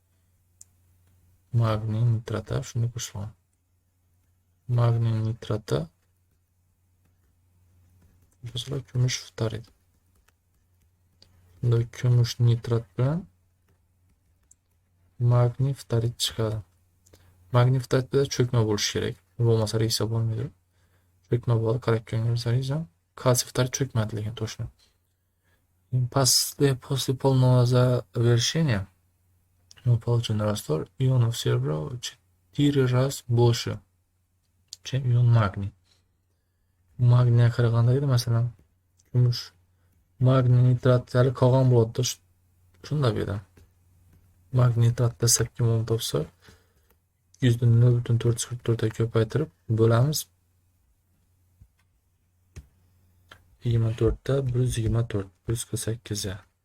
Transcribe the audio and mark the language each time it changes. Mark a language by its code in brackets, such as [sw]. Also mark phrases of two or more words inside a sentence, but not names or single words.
[uz] Magniy nitrati shunday qo'shilgan. Magniy nitrati masalan kumush ftarit. Bunda kumush nitrat bilan magniy ftarit chiqadi. Magniy ftaritda cho'kma bo'lishi kerak. Bo'lmasa reaksiya bo'lmaydi. Cho'kma bo'ladi, qarakkonga zarizam. Kalsiy ftarit cho'kmadi lekin точно. [ru] После полного завершения получен раствор ионов серебра в 4 раз больше, чем ион магний. [uz] Magniy qaraganda edi, masalan, kumush magniy nitratlari qolgan bo'ladi. Shunda edi. Magniy nitratda 8 mol topsa 100 dan 0,444 ga ko'paytirib bo'lamiz. 24 da 124 148 ga.